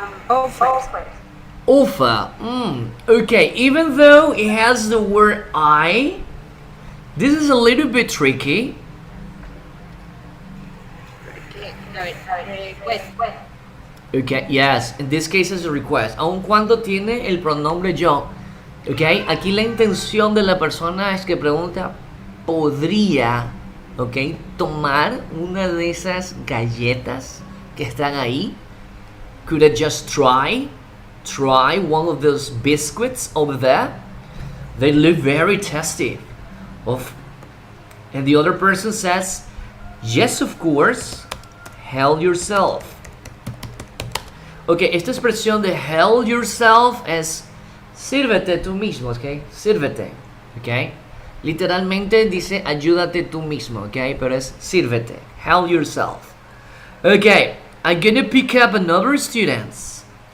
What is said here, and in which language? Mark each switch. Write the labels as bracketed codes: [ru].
[en] Offer. Offer. Okay, even though it has the word I, this is a little bit tricky. Okay, yes, in this case is a request, [es] aun cuando tiene el pronombre yo. Ok, aquí la intención de la persona es que pregunta, ¿podría, ok, tomar una de esas galletas que están ahí? [en] Could I just try one of those biscuits over there? They look very tasty. And the other person says, yes, of course, help yourself. [es] Ok, esta expresión de help yourself es sírvete tú mismo, ok? Sírvete, ok? Literalmente dice ayúdate tú mismo, ok? Pero es sírvete, help yourself. [en] Ok, I'm gonna pick up another students.